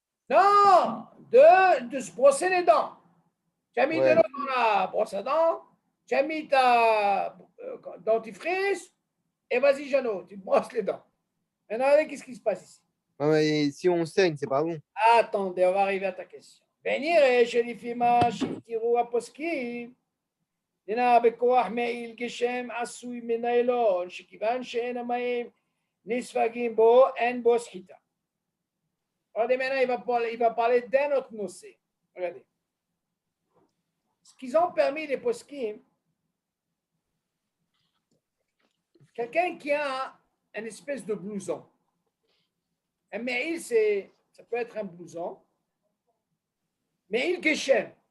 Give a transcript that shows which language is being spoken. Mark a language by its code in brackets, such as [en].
[fr] Non, de se brosser les dents. Tu as mis de Ouais. l'eau dans la brosse à dents, tu as mis ta dentifrice, et vas-y, Jeannot, tu te brosses les dents. Maintenant, qu'est-ce qui se passe ici? Ouais, mais si on saigne, c'est pas bon. Attendez, on va arriver à ta question. [he] ונראה שלפי מה שהתירו הפוסקים, דנה בכוח מעיל גשם עשוי מניילון, שכיוון שאין המים נספגים בו, אין בו סחיטה. [fr] Regardez, maintenant, il va parler d'un autre nocé. Regardez. Ce qu'ils ont permis les poskim, quelqu'un qui a une espèce de blouson. Un maïl, ça peut être un blouson. Maïl Geshem.